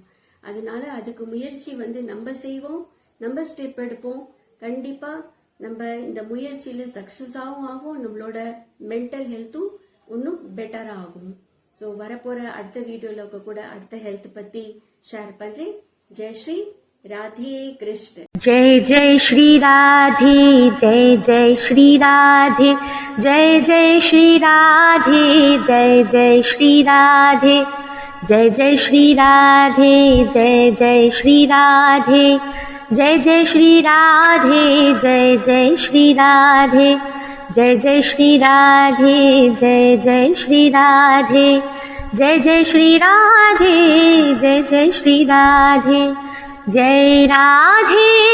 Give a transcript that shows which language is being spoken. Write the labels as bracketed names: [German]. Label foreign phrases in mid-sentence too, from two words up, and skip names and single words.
[Tamil] அதனால அதுக்கு முயற்சி வந்து நம்ம செய்வோம், நம்ம ஸ்டெப் எடுப்போம். கண்டிப்பா நம்ம இந்த முயற்சியில சக்சஸாகவும் ஆகும், நம்மளோட [English] mental healthum [Tamil] இன்னும் பெட்டரா ஆகும். ஸோ வரப்போற அடுத்த வீடியோல கூட அடுத்த ஹெல்த் பத்தி ஷேர் பண்றேன். ஜெய் ஸ்ரீ ராதே கிருஷ்ண. [Hindi] जय जय श्री राधे, जय जय श्री राधे, जय जय श्री राधे, जय जय श्री राधे, जय जय श्री राधे, जय जय श्री राधे, जय जय श्री राधे, जय जय श्री राधे, जय जय श्री राधे, जय जय श्री राधे, जय जय श्री राधे, जय जय श्री राधे, जय राधे,